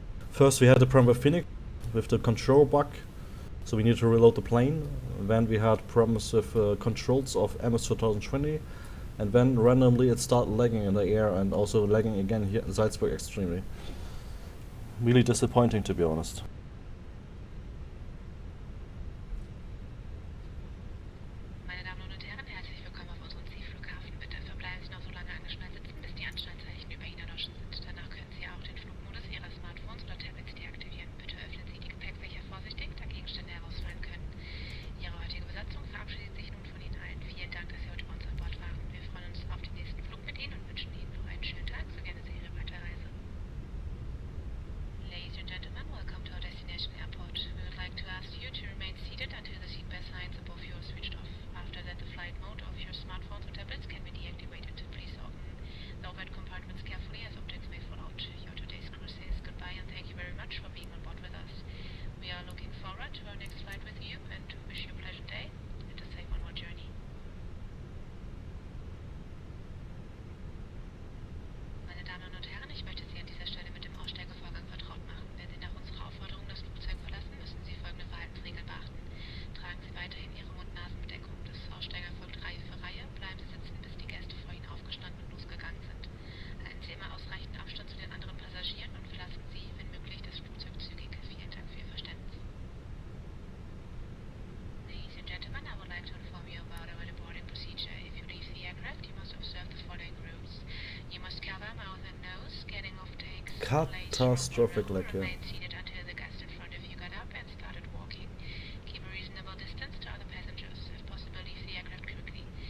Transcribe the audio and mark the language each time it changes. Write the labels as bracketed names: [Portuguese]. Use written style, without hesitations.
[English] First we had a problem with Fenix with the control bug, so we need to reload the plane. Then we had problems with controls of MFS2020, and then randomly it started lagging in the air and also lagging again here in Salzburg extremely. Really disappointing, to be honest. [German] Meine Damen und Herren, herzlich willkommen auf unserem Zielflughafen. Bitte verbleiben Sie noch so lange angeschnallt sitzen, bis die Anschnallzeichen über Ihnen erloschen sind. Danach können Sie auch den Flugmodus Ihrer Smartphones oder Tablets deaktivieren. Bitte öffnen Sie die Gepäckfächer vorsichtig, da Gegenstände herausfallen können. Ihre heutige Besatzung verabschiedet sich nun von Ihnen allen. Vielen Dank, dass Sie heute bei uns an Bord waren. Wir freuen uns auf den nächsten Flug mit Ihnen und wünschen Ihnen noch einen schönen Tag, so gerne Sie Ihre Weiterreise. [English] Ladies and gentlemen, welcome to our destination airport. We would like to ask you to remain seated until the seatbelt signs above you are switched off. After that, the flight mode of your smartphones or tablets can be deactivated. Please open the overhead compartments carefully as objects may fall out. Your today's crew says goodbye and thank you very much for being on board with us. We are looking forward to our next flight with you and wish you a pleasant day and a safe onward journey. [German] Meine Damen und Herren, ich möchte Sie an dieser Stelle mit dem Aussteigevorgang vertraut machen. Wenn Sie nach unserer Aufforderung das Flugzeug verlassen, müssen Sie folgende Verhaltensregeln beachten. Tragen Sie weiterhin Ihre Mund-Nasen-Bedeckung. Das Aussteigen erfolgt Reihe für Reihe. Bleiben Sie sitzen, bis die Gäste vor Ihnen aufgestanden und losgegangen sind. Halten Sie immer ausreichend Abstand zu den anderen Passagieren und verlassen Sie, wenn möglich, das Flugzeug zügig. Vielen Dank für Ihr Verständnis. [English] Ladies and gentlemen, I would like to inform you about our boarding procedure. If you leave the aircraft, you must observe the following rules. You must cover mouth and nose, getting off takes. Catastrophic lag here. Remain seated until the guest in front of you got up and started walking. Keep a reasonable distance to other passengers. If possible, leave the aircraft quickly.